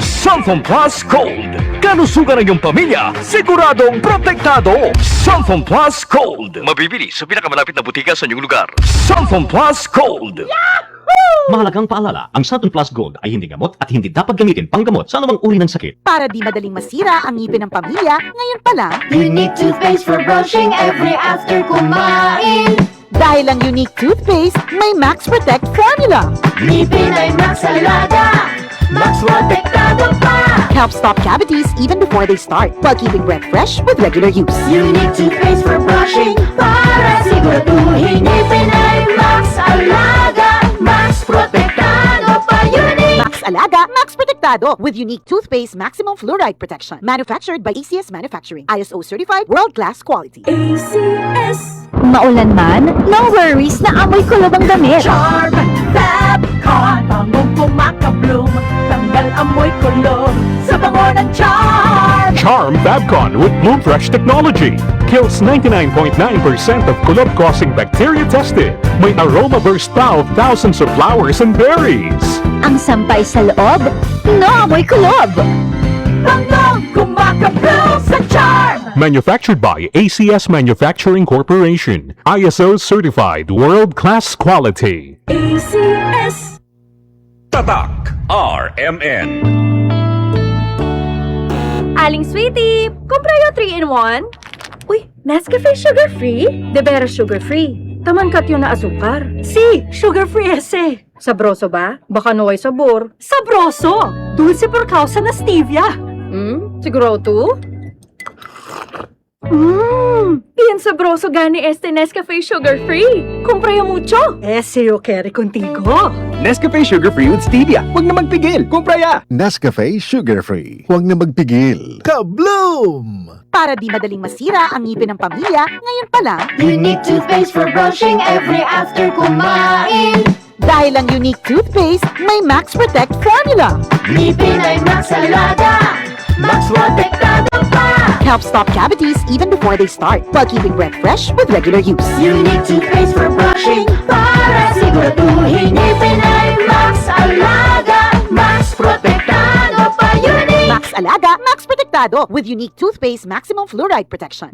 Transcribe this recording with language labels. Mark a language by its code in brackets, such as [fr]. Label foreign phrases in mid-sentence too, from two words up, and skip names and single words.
[tl] Sunfone Plus Gold, kalusugan ng iyong pamilya, siguradong protektado. Sunfone Plus Gold, mabibili sa pinakamalapit na butika sa inyong lugar. Sunfone Plus Gold. Mahalagang paalala, ang Sunfone Plus Gold ay hindi gamot at hindi dapat gamitin panggamot sa anumang uri ng sakit. Para di madaling masira ang ngipin ng pamilya, ngayon pa lang, [en] Unique toothpaste for brushing every after kumain. [tl] dahil ang unique toothpaste, may Max Protect formula. Ngipin ay Max Alaga, Max Protektado pa. [en] Helps stop cavities even before they start, while keeping breath fresh with regular use. Unique toothpaste for brushing [tl] para siguraduhin ngipin ay Max Alaga, Max Protektado pa. Unique! [en] Max Alaga, Max Protectado with unique toothpaste maximum fluoride protection. Manufactured by ACS Manufacturing. ISO certified world-class quality. ACS [tl] Maulan man, [en] no worries [tl] na amoy kulob ang damit. Charm Fabcon, bangong kumakabloom, tanggal amoy kulog sa bango ng Charm. [en] Charm Fabcon with Bloom Fresh technology kills 99.9% of kulob-causing bacteria tested. [tl] May aroma [en] burst pa of thousands of flowers and berries. [tl] Ang sampay sa loob, no amoy kulob. Bangong kumakabloom sa Charm. [en] Manufactured by ACS Manufacturing Corporation. ISO certified world-class quality. ACS [tl] Tatak RMN. [cbk] Aling Sweetie, kumpra yung 3-in-1? Uy, Nescafe sugar-free? De veras sugar-free. Tamangkat yun na asukar. Si, sugar-free ese. Sabroso ba? Baka naway sabor. Sabroso! Dulce por causa na stevia. Siguro to? Bien sabroso gani este Nescafe sugar-free. Kumpra yung mucho. Ese yo quiere contigo. [en] Nescafe Sugar Free with Stevia. [tl] Huwag na magpigil. [cbk] Kumpra ya! [tl] Nescafe Sugar Free. Huwag na magpigil. Kabloom! Para di madaling masira ang ngipin ng pamilya, ngayon pa lang, [en] Unique toothpaste for brushing every after kumain. [tl] dahil ang unique toothpaste, may Max Protect formula. Ngipin ay Max Alaga, Max Protektado pa. [en] Helps stop cavities even before they start, while keeping breath fresh with regular use. Unique toothpaste for brushing [tl] para siguraduhin ngipin ay Max Alaga, Max Protektado pa. Unique! [en] Max Alaga, Max Protectado with unique toothpaste maximum fluoride protection.